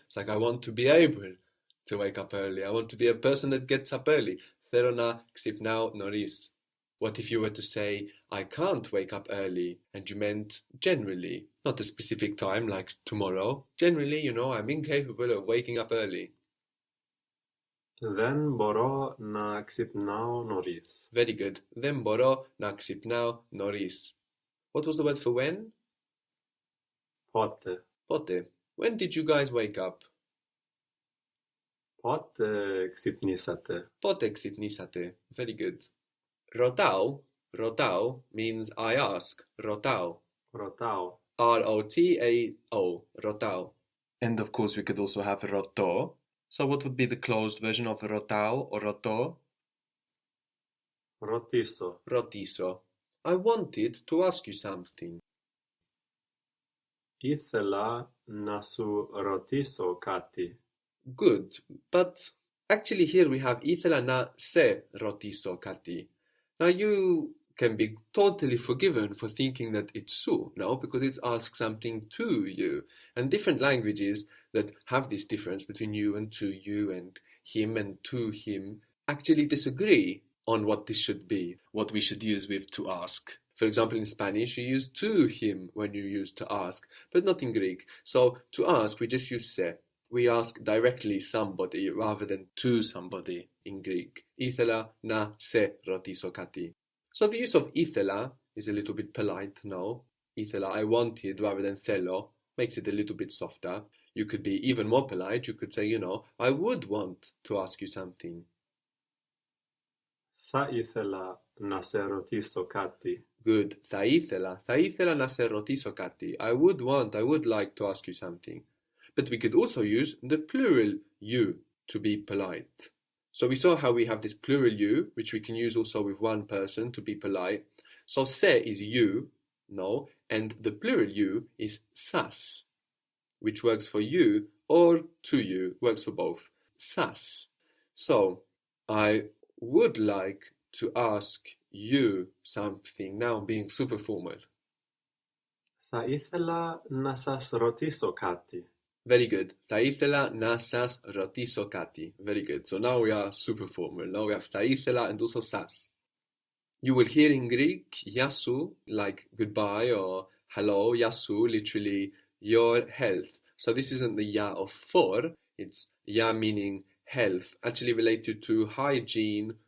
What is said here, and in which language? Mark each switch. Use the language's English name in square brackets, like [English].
[English] It's like I want to be able to wake up early. I want to be a person that gets up early. [Greek] Θέλω να ξυπνάω νωρίς. [English] What if you were to say, I can't wake up early, and you meant generally, not a specific time like tomorrow. Generally, I'm incapable of waking up early. [Greek] Δεν μπορώ να ξυπνάω νωρίς. [English] Very good. [Greek] Δεν μπορώ να ξυπνάω νωρίς. [English] What was the word for when? [Greek] Πότε. Πότε. [English] When did you guys wake up? [Greek] Poate xipnisate. Pote xipnisate. [English] Very good. Rotao means I ask. Rotao. [Greek] Rotao. Rotao. Rotao. [English] And of course we could also have roto. So what would be the closed version of rotao or roto? [Greek] Rotiso. Rotiso. [English] I wanted to ask you something. [Greek] Ήθελα να σου ρωτήσω κάτι. [English] Good, but actually here we have [Greek] ήθελα να σε ρωτήσω κάτι. [English] Now you can be totally forgiven for thinking that it's su, no? Because it's ask something to you. And different languages that have this difference between you and to you and to him actually disagree on what this should be, what we should use with to ask. For example, in Spanish, you use to him when you use to ask, but not in Greek. So to ask, we just use se. We ask directly somebody rather than to somebody in Greek. [Greek] Ήθελα να σε ρωτήσω κάτι. [English] So the use of ήθελα is a little bit polite, no? Ήθελα, I wanted, rather than θέλω, makes it a little bit softer. You could be even more polite. You could say, I would want to ask you something. [Greek] Θα ήθελα να σε ρωτήσω κάτι. [English] Good. [Greek] Θα ήθελα να σε ρωτήσω κάτι. [English] I would like to ask you something. But we could also use the plural you to be polite. So we saw how we have this plural you, which we can use also with one person to be polite. So se is you, no, and the plural you is sas, which works for you or to you, works for both. Sas. So I would like to ask you something, now being super formal. [Greek] Θα ήθελα να σας ρωτήσω κάτι. [English] Very good. [Greek] Θα ήθελα να σας ρωτήσω κάτι. [English] Very good. So now we are super formal. Now we have θα ήθελα and also σας. You will hear in Greek yasu, like goodbye or hello, yasu, literally your health. So this isn't the ya of for, it's ya meaning health, actually related to hygiene.